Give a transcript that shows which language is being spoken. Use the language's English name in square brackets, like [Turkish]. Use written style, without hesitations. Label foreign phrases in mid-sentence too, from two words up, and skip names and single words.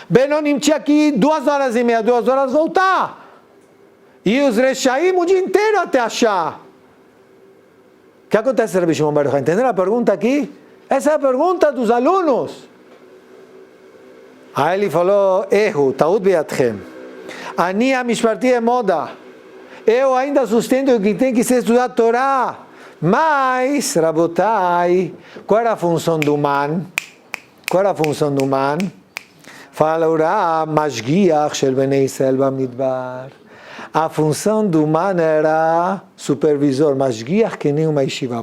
[Portuguese] Benonim tinha que ir 2 horas e meia, 2 horas voltar. E os Reshaim o dia inteiro até achar. O que acontece, Rabbi Shimon Bar Yochai? Entenderam a pergunta aqui? Essa é a pergunta dos alunos. Aí ele falou, erro, [Hebrew] טעות בידכם. אני במשנתי עומד. [Portuguese] Eu ainda sustento que tem que ser estudar Torá. Mas, Rabotai, qual era a função do man? Qual era a função do man? Fala Urá, [Hebrew] משגיח של בני ישראל במדבר. [Portuguese] A função do man era supervisor, Mashgiach que nem uma yeshiva.